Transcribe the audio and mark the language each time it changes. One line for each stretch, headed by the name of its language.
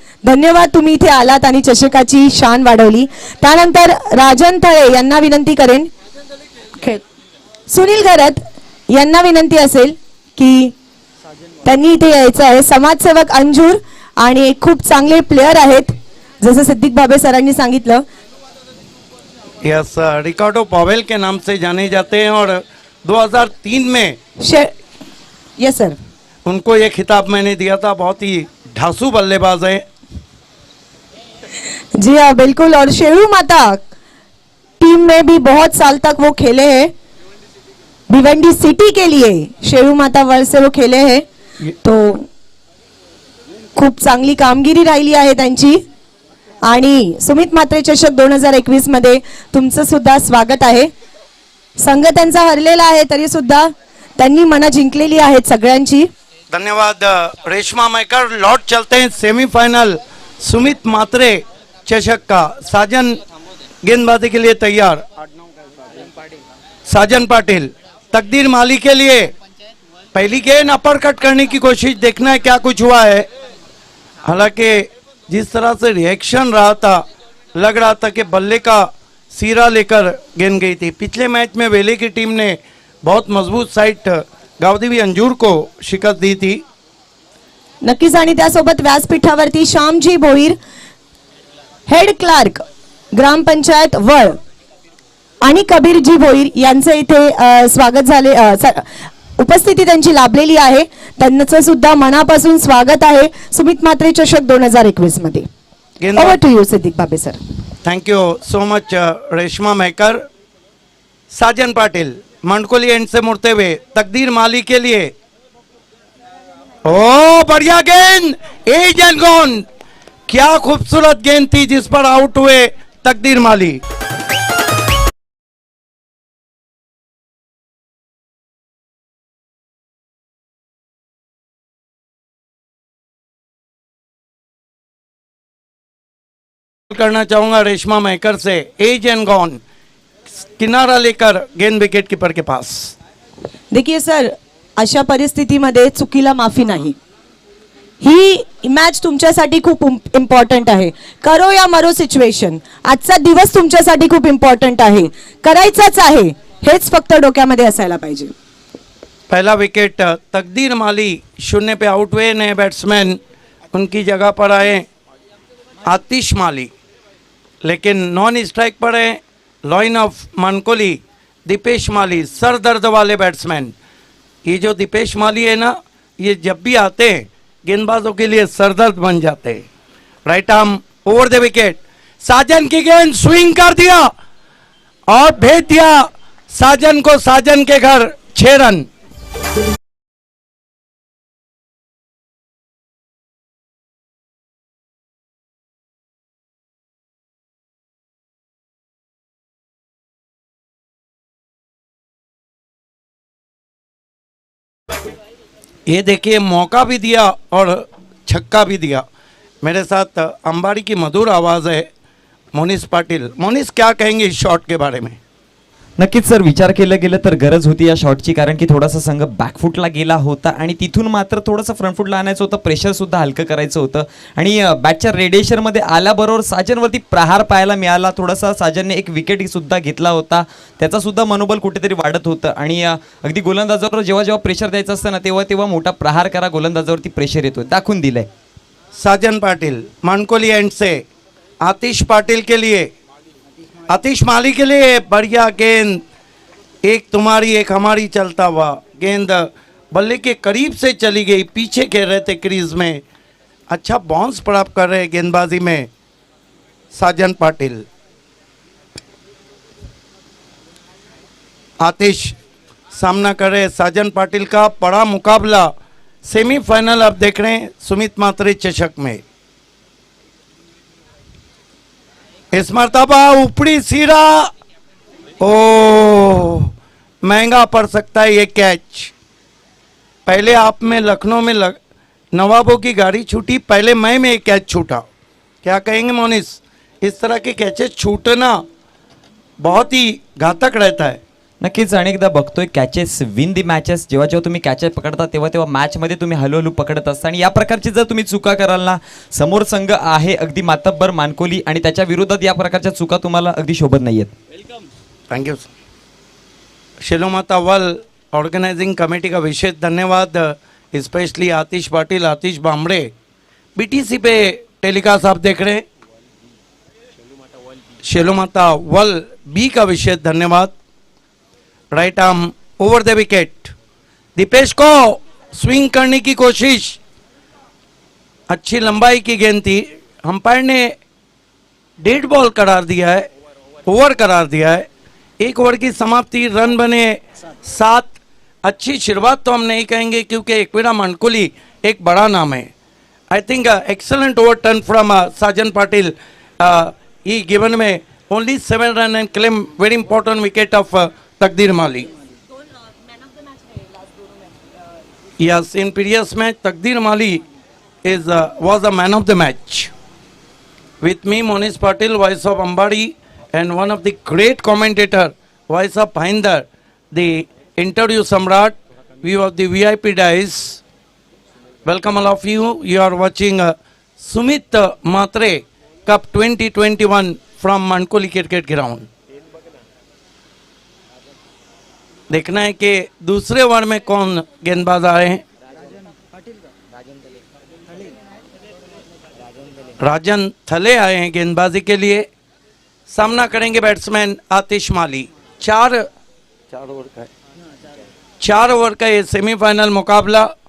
Marathi: धन्यवाद, तुम्ही इथे आलात आणि चषकाची शान वाढवली। त्यानंतर राजन थळे यांना विनंती करेन, सुनील गरत यांना विनंती असेल की त्यांनी इथे यायचं आहे। समाजसेवक अंजूर आणि एक खूप चांगले प्लेयर आहेत, जसं सिद्दीक भाबे सरांनी सांगितलं।
Hindi: यस, रिकार्डो पावेल के नाम से जाने जाते हैं, और 2003 में
English: yes sir,
Hindi: उनको ये खिताब मैंने दिया था। बहुत ही ढासू बल्लेबाज है। जी हाँ बिल्कुल, और शेरू माता टीम में भी बहुत साल तक वो खेले हैं। भिवंडी सिटी के लिए शेरू माता वर्ल्ड से वो खेले हैं,
Marathi: तो खूप चांगली कामगिरी राहिली आहे त्यांची. आणि सुमित म्हात्रे चषक 2021 मध्ये तुमचं सुद्धा स्वागत आहे. संघ त्यांचा हरलेला आहे तरी सुद्धा त्यांनी मनं जिंकलेली आहेत सगळ्यांची. धन्यवाद रेशमा मैकर.
Hindi: लौट चलते हैं सेमीफाइनल सुमित मात्रे चषक का. साजन गेंदबाजी के लिए तैयार. साजन पाटिल तकदीर माली के लिए पहली गेंद अपर कट करने की कोशिश. देखना है क्या कुछ हुआ है. हालांकि जिस तरह से रिएक्शन रहा था, लग रहा था कि बल्ले का सीरा लेकर गेंद गई थी. पिछले मैच में वेले की टीम ने बहुत मजबूत साइट गावदेवी अंजूर को शिकस्त दी थी.
Marathi: नक्कीच. आणि त्यासोबत व्यासपीठावरती श्यामजी भोईर, हेड क्लार्क ग्रामपंचायत वळ, आणि कबीरजी भोईर यांचे इथे स्वागत झाले, उपस्थिती त्यांची लाभलेली आहे. त्यांचं सुद्धा मनापासून स्वागत आहे सुमित म्हात्रे चषक 2021 मध्ये.
English: Over to you Siddiq Babe sir. Thank you so much Reshma Maker.
Hindi: Sajan Patil मंडकोली and से मुड़ते हुए तकदीर माली के लिए. ओ बढ़िया गेंद,
English: Edge and gone.
Hindi: क्या खूबसूरत गेंद थी जिस पर आउट हुए तकदीर माली. करना चाहूंगा रेशमा मैकर से.
English: edge and gone,
Hindi: किनारा लेकर गेंद विकेट कीपर के पास.
Marathi: देखिए सर, अशा परिस्थितीमध्ये चुकीला माफी नाही. ही मॅच तुमच्यासाठी खूप इम्पॉर्टंट आहे.
Hindi: करो या मरो
Marathi: सिच्युएशन. आजचा दिवस तुमच्यासाठी खूप इम्पॉर्टंट आहे. करायचाच आहे, हेच फक्त डोक्यामध्ये असायला पाहिजे.
Hindi: पहला विकेट तकदीर माली 0 पे आउट हुए. नए बैट्समैन उनकी जगह पर आए आतिश माली, लेकिन नॉन स्ट्राइक पर है lion of Mankoli Dipesh Mali. Sir दर्द वाले बैट्समैन. ये जो दीपेश माली है ना, ये जब भी आते हैं गेंदबाजों के लिए सरदर्द बन जाते हैं.
English: Right arm over the wicket.
Hindi: साजन की गेंद स्विंग कर दिया और भेज दिया साजन को साजन के घर. 6 रन. ये देखिए, मौका भी दिया और छक्का भी दिया. मेरे साथ अंबाड़ी की मधुर आवाज़ है मोनिस पाटिल. मोनिस, क्या कहेंगे इस शॉट के बारे में.
Marathi: नक्कीच सर, विचार केलं गेलं तर गरज होती या शॉटची, कारण की थोडासा संघ बॅकफुटला गेला होता आणि तिथून मात्र थोडंसं फ्रंटफुटला आणायचं होतं. प्रेशरसुद्धा हलकं करायचं होतं आणि बॅटच्या रेडिएशनमध्ये आल्याबरोबर साजनवरती प्रहार पाहायला मिळाला. थोडासा साजनने एक विकेटसुद्धा घेतला होता, त्याचासुद्धा मनोबल कुठेतरी वाढत होतं. आणि अगदी गोलंदाजावर जेव्हा जेव्हा प्रेशर द्यायचं असतं ना, तेव्हा तेव्हा मोठा प्रहार करा, गोलंदाजावरती प्रेशर येतो, दाखवून दिलंय.
Hindi: साजन पाटिल मानकोली एंड से आतिश पाटिल के लिए, आतिश माली के लिए बढ़िया गेंद. एक तुम्हारी एक हमारी चलता हुआ गेंद बल्ले के करीब से चली गई. पीछे खेल रहे थे क्रीज में. अच्छा बाउंस प्राप्त कर रहे गेंदबाजी में साजन पाटिल. आतिश सामना कर रहे साजन पाटिल का. बड़ा मुकाबला सेमीफाइनल अब देख रहे हैं सुमित म्हात्रे चषक में. इस मर्तबा ऊपरी सिरा. ओ महंगा पड़ सकता है ये कैच. पहले आप में लखनऊ में नवाबों की गाड़ी छूटी, पहले मैं में एक कैच छूटा. क्या कहेंगे मोनिस. इस तरह के कैचेस छूटना बहुत ही घातक रहता है.
Marathi: नक्कीच अनेकदा बघतोय
English: Catches win the matches.
Marathi: जेव्हा जेव्हा तुम्ही कॅचेस पकडता तेव्हा तेव्हा मॅचमध्ये तुम्ही हळूहळू पकडत असता, आणि या प्रकारची जर तुम्ही चुका कराल ना, समोर संघ आहे अगदी मातब्बर मानकोली, आणि त्याच्या विरोधात या प्रकारच्या चुका तुम्हाला अगदी शोभत नाहीयेत.
English: Thank you.
Hindi: शेलोमाता वल ऑर्गेनाइजिंग कमेटी का विशेष धन्यवाद. स्पेशली आतिश पाटिल, आतिश बामड़े. बीटीसी पे टेलीकास्ट आप देख रहे हैं. शेलोमाता वल बी का विशेष धन्यवाद.
English: Right arm over the wicket.
Hindi: Dipesh को स्विंग करने की कोशिश. अच्छी लंबाई की गेंद थी. अंपायर ने डेड बॉल करार दिया है, ओवर करार दिया है. एक ओवर की समाप्ति, रन बने 7। अच्छी शुरुआत तो हम नहीं कहेंगे क्योंकि एकवीरा मानकोली एक बड़ा नाम है।
English: I think excellent over turn from Sajan Patil, he given in only 7 run and claim very important wicket of Takdir Mali. Yes, in previous match Takdir Mali was a man of the match. With me Monish Patil, voice of Ambadi, and one of the great commentator, voice of Bhinder, the interview Samrat, view of the VIP dice. Welcome all of you. You are watching Sumit Matre Cup 2021 from Mankoli cricket ground.
Hindi: देखना है कि दूसरे over में कौन गेंदबाज आए हैं। राजन थले आए हैं गेंदबाजी के लिए। सामना करेंगे बैट्समैन आतिश माली। 4 ओवर का ये सेमीफाइनल मुकाबला।